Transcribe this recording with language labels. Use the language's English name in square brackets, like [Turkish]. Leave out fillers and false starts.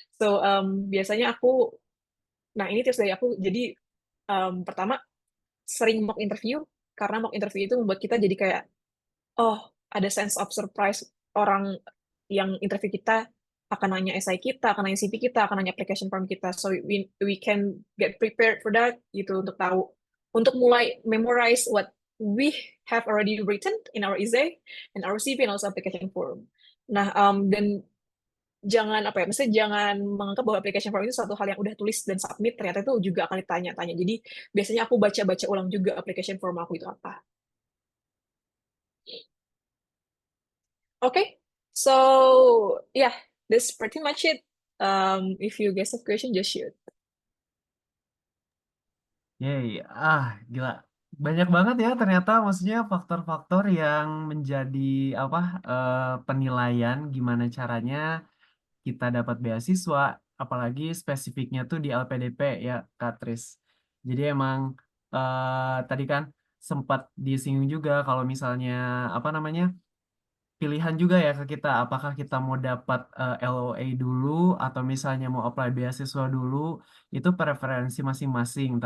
[Indonesian] So, biasanya nah ini tips dari aku, jadi pertama, sering mock interview, karena mock interview itu membuat kita jadi kayak, oh, ada [English] sense of surprise [Indonesian] orang yang interview kita akan nanya SI kita, akan nanya CV kita, akan nanya application form kita. [English] So, we can get prepared for that, [Indonesian] gitu, untuk tahu. Untuk mulai [English] memorize what we have already written in our essay, and our CV, and also application form. [Indonesian] Nah, dan jangan apa ya, maksudnya jangan menganggap bahwa application form itu suatu hal yang udah tulis dan submit, ternyata itu juga akan ditanya-tanya. Jadi, biasanya aku baca-baca ulang juga application form aku itu apa. [English] Okay, so yeah, that's pretty much it. If you guys have question, just shoot. [Indonesian] Yey, gila. Banyak banget ya ternyata maksudnya faktor-faktor yang menjadi apa penilaian gimana caranya kita dapat beasiswa, apalagi spesifiknya tuh di LPDP ya, Kak Tris. Jadi emang tadi kan sempat disinggung juga kalau misalnya apa namanya pilihan juga ya ke kita, apakah kita mau dapat LOA dulu atau misalnya mau apply beasiswa dulu, itu preferensi masing-masing.